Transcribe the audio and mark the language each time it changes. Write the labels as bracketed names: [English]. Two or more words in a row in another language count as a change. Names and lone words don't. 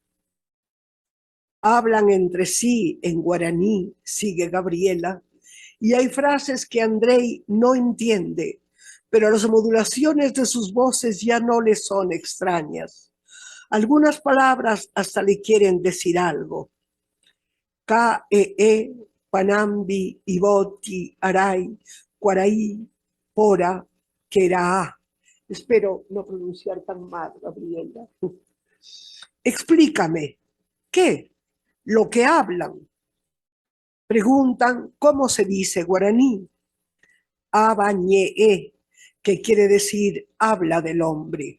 [Spanish] Hablan entre sí en guaraní, sigue Gabriela, y hay frases que Andrei no entiende, pero las modulaciones de sus voces ya no le son extrañas. Algunas palabras hasta le quieren decir algo. [Guarani] K-E-E, Panambi, Iboti, Aray, Cuaraí, Pora, Queraá. [Spanish] Espero no pronunciar tan mal, Gabriela. Explícame, ¿qué? Lo que hablan. Preguntan cómo se dice guaraní. Abañe'e, que quiere decir habla del hombre.